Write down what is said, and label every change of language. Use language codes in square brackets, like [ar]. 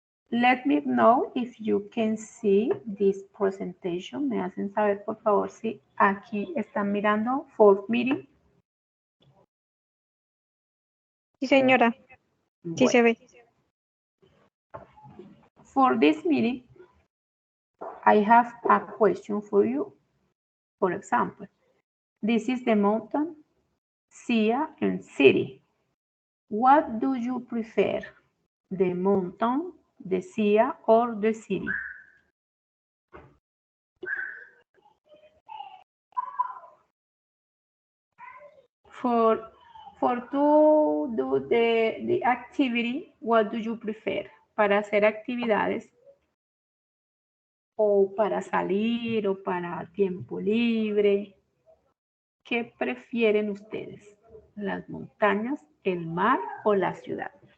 [en] Let me know if you can see this presentation. [es] Me hacen saber, por favor, si aquí están mirando [en] fourth meeting. [es] Sí, señora. Sí se ve. [en] For this meeting, I have a question for you. For example, this is the mountain, sea, and city. What do you prefer? The mountain, the sea, or the city? For to do the activity, what do you prefer? [es] Para hacer actividades o para salir o para tiempo libre. ¿Qué prefieren ustedes? ¿Las montañas, el mar o la ciudad?